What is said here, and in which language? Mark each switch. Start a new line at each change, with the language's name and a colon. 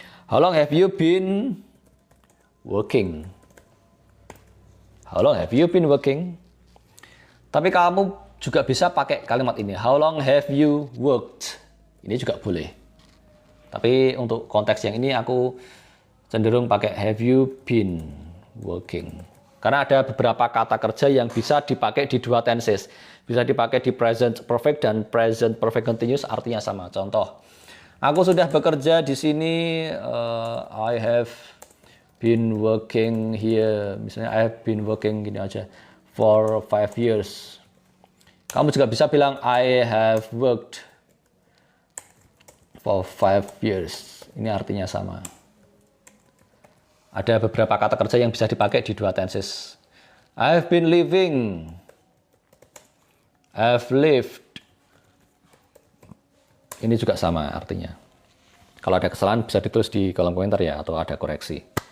English: How long have you been working? How long have you been working?
Indonesian: Tapi kamu juga bisa pakai kalimat ini.
English: How long have you worked?
Indonesian: Ini juga boleh. Tapi untuk konteks yang ini aku cenderung pakai
English: have you been working.
Indonesian: Karena ada beberapa kata kerja yang bisa dipakai di 2 tenses. Bisa dipakai di present perfect dan present perfect continuous, artinya sama. Contoh, aku sudah bekerja di sini.
English: I have been working here.
Indonesian: Misalnya
English: I have been working
Indonesian: gini aja
English: for 5 years.
Indonesian: Kamu juga bisa bilang
English: I have worked for 5 years.
Indonesian: Ini artinya sama. Ada beberapa kata kerja yang bisa dipakai di 2 tenses.
English: I've been living. I've lived.
Indonesian: Ini juga sama artinya. Kalau ada kesalahan bisa ditulis di kolom komentar ya, atau ada koreksi.